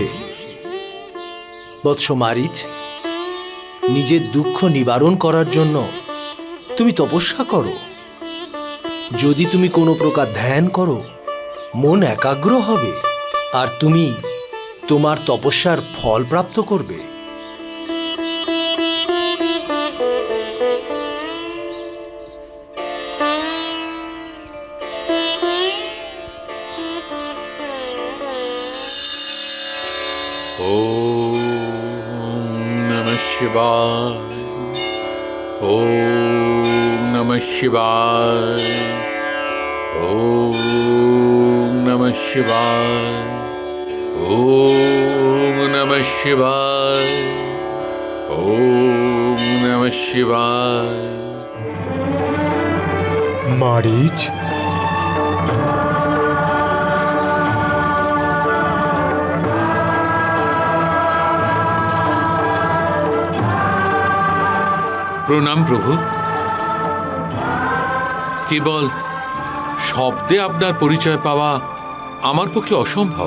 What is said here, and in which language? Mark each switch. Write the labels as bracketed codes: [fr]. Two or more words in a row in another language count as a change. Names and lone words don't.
[bn] বৎস মারিচ, নিজের দুঃখ নিবারণ করার জন্য তুমি তপস্যা করো। যদি তুমি কোনো প্রকার ধ্যান করো, মন একাগ্র হবে আর তুমি তোমার তপস্যার ফল প্রাপ্ত করবে। [sa] ওম নমঃ শিবায়। ওম নমঃ শিবায়। ওম নমঃ শিবায়। ওম নমঃ শিবায়। ওম নমঃ শিবায়। [bn] মারিচ, প্রণাম প্রভু। কেবল শব্দে আপনার পরিচয় পাওয়া আমার পক্ষে অসম্ভব।